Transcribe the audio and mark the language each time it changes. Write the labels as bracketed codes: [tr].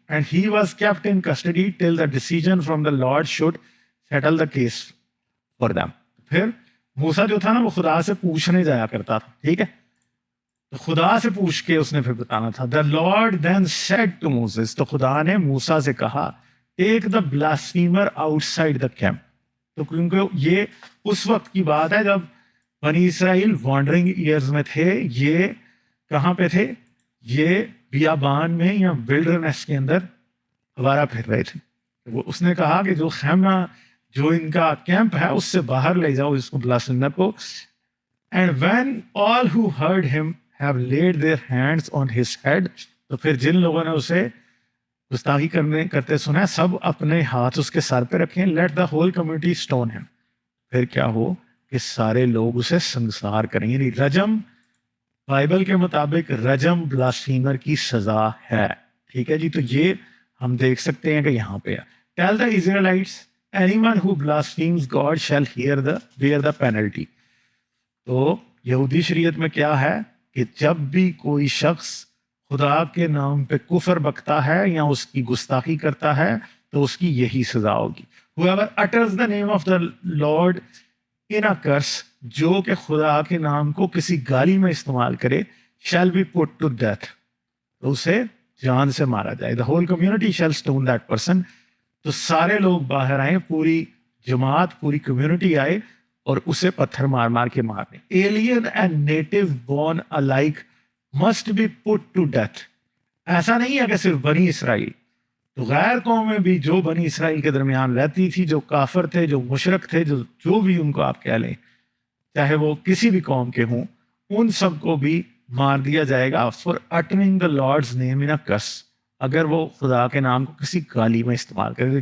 [en] And he was kept in custody till the decision from the Lord should settle the case for them. [ur] پھر موسیٰ جو تھا نا وہ خدا سے پوچھنے جایا کرتا تھا. ٹھیک ہے, تو خدا سے پوچھ کے اس نے پھر بتانا تھا. [en] The Lord then said to Moses. [ur] تو خدا نے موسیٰ سے کہا [en] take the blasphemer outside the camp. [ur] تو کیونکہ یہ اس وقت کی بات ہے جب بنی اسرائیل وانڈرنگ ایئرز میں تھے. یہ کہاں پہ تھے؟ یہ بیابان میں یا ویلڈرنیس کے اندر ہمارا پھر رہے تھے. وہ اس نے کہا کہ جو خیمہ جو ان کا کیمپ ہے اس سے باہر لے جاؤ اس کو بلاسفیمر کو. [en] And when all who heard him have laid their hands on his head. [ur] تو پھر جن لوگوں نے اسے گستاخی کرتے سنا سب اپنے ہاتھ اس کے سر پہ رکھیں. [en] Let the whole community stone him. [ur] پھر کیا ہو کہ سارے لوگ اسے سنسار کریں. یعنی رجم بائبل کے مطابق رجم بلاسفیمر کی سزا ہے. ٹھیک ہے جی, تو یہ ہم دیکھ سکتے ہیں کہ یہاں پہ [en] Tell the Israelites anyone who blasphemes God shall bear the penalty. [ur] تو یہودی شریعت میں کیا ہے کہ جب بھی کوئی شخص خدا کے نام پہ کفر بکتا ہے یا اس کی گستاخی کرتا ہے تو اس کی یہی سزا ہوگی. [en] Whoever utters the name of the Lord in a curse, [ur] جو کہ خدا کے نام کو کسی گالی میں استعمال کرے, [en] shall be put to death. [ur] تو اسے جان سے مارا جائے. [en] The whole community shall stone that person. [ur] تو سارے لوگ باہر آئیں, پوری جماعت پوری کمیونٹی آئے اور اسے پتھر مار مار کے مارنے. [en] Alien and native born alike must be put to death. [ur] ایسا نہیں ہے کہ صرف بنی اسرائیل, تو غیر قومیں بھی جو بنی اسرائیل کے درمیان رہتی تھی, جو کافر تھے, جو مشرک تھے, جو بھی ان کو آپ کہہ لیں, چاہے وہ کسی بھی قوم کے ہوں، ان سب کو بھی مار دیا جائے گا [en] for uttering the Lord's name in a curse, [ur] اگر وہ خدا کے نام کو کسی گالی میں استعمال کرے.